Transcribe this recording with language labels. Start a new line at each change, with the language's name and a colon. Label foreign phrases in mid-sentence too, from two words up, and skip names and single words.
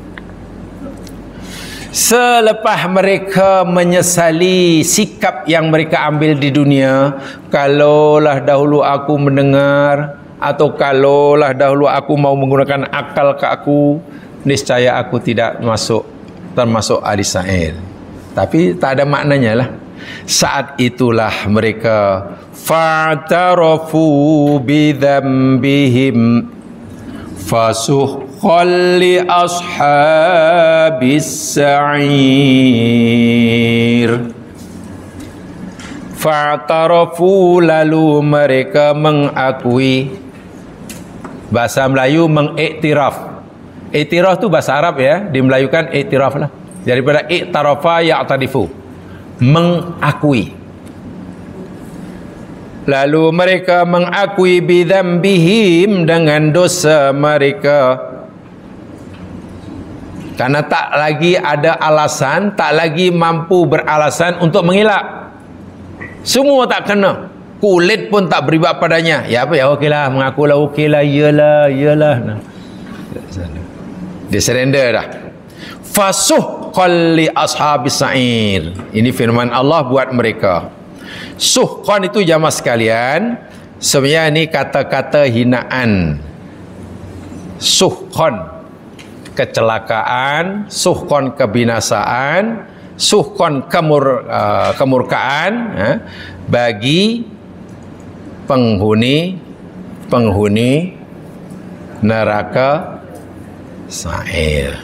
Malay: Selepas mereka menyesali sikap yang mereka ambil di dunia, kalaulah dahulu aku mendengar, atau kalaulah dahulu aku mau menggunakan akal ke aku, niscaya aku tidak termasuk ahli sa'ir. Tapi tak ada maknanya lah.
Arabic: Saat itulah mereka فاعترفوا بذنبهم فسحقا لأصحاب السعير.
Malay: Fa'tarafu, lalu mereka mengakui. Bahasa Melayu mengiktiraf. Iktiraf tu bahasa Arab ya, dimelayukan iktiraf lah. Daripada
Arabic: اعترف يعترف,
Malay: mengakui. Lalu mereka mengakui bidzambihim, dengan dosa mereka. Karena tak lagi ada alasan, tak lagi mampu beralasan untuk mengelak. Semua tak kena. Kulit pun tak beribat padanya. Ya apa ya, okeylah, mengakulah, okeylah, iyalah. Nah, dia surrender dah.
Arabic: فسحقا لأصحاب السعير.
Malay: Ini firman Allah buat mereka. Suhqan itu jamaah sekalian, sebenarnya ini kata-kata hinaan. Suhqan kecelakaan, suhqan kebinasaan, suhqan kemurkaan bagi penghuni neraka sa'ir.